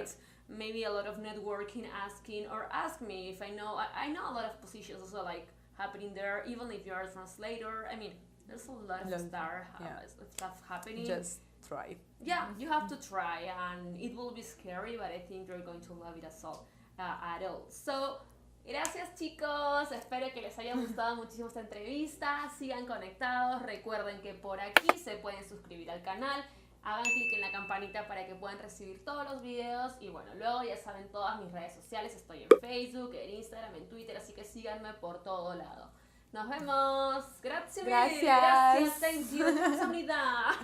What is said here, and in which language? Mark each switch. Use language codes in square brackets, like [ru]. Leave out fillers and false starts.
[en] websites, maybe a lot of networking, asking, or ask me if I know. I know a lot of positions also like happening there, even if you're a translator. I mean, there's a lot of stuff happening. Just try. Yeah, you have to try, and it will be scary, but I think you're going to love it as all. At all. [es] So, gracias chicos, espero que les haya gustado muchísimo esta entrevista, sigan conectados, recuerden que por aquí se pueden suscribir al canal, hagan clic en la campanita para que puedan recibir todos los videos y bueno, luego ya saben todas mis redes sociales, estoy en Facebook, en Instagram, en Twitter, así que síganme por todo lado. Nos vemos, gracias, Gracias. gracias, thank you, 감사합니다.